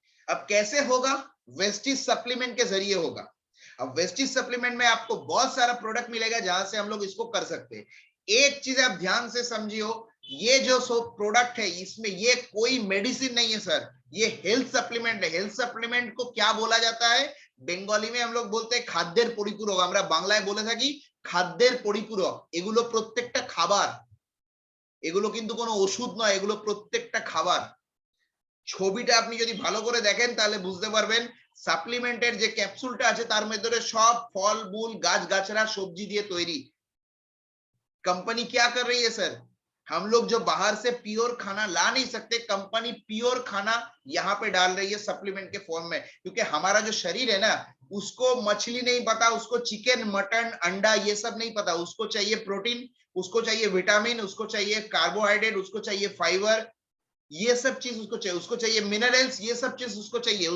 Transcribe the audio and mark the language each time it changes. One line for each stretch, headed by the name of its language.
Hindi: अब कैसे होगा? वेस्टीज सप्लीमेंट के जरिए होगा। अब वेस्टीज सप्लीमेंट में आपको बहुत सारा प्रोडक्ट मिलेगा जहां से हम लोग इसको कर सकते हैं। एक चीज आप ध्यान से समझियो, ये जो प्रोडक्ट है इसमें ये कोई मेडिसिन नहीं है सर, ये हेल्थ सप्लीमेंट है। हेल्थ सप्लीमेंट को क्या बोला जाता है?
Bangla: বেঙ্গলি
Hindi: में हम लोग बोलते हैं
Bangla: খাদ্যের পরিপূরক, আমরা বাংলায় বলে থাকি খাদ্যের পরিপূরক। এগুলো প্রত্যেকটা খাবার, এগুলো কিন্তু কোনো ওষুধ নয়, এগুলো প্রত্যেকটা খাবার। ছবিটা আপনি যদি ভালো করে দেখেন তাহলে বুঝতে পারবেন, সাপ্লিমেন্টের যে ক্যাপসুলটা আছে তার মধ্যে সব ফল মূল গাছ গাছরা সবজি দিয়ে তৈরি।
Hindi: कंपनी क्या कर रही है सर? हम लोग जो बाहर से प्योर खाना ला नहीं सकते, कंपनी प्योर खाना यहाँ पे डाल रही है सप्लीमेंट के फॉर्म में, क्योंकि हमारा जो शरीर है ना उसको मछली नहीं पता, उसको चिकन मटन अंडा ये सब नहीं पता, उसको चाहिए प्रोटीन, उसको चाहिए विटामिन, उसको चाहिए कार्बोहाइड्रेट, उसको चाहिए फाइबर, ये सब चीज उसको चाहिए मिनरल्स, ये सब चीज उसको चाहिए।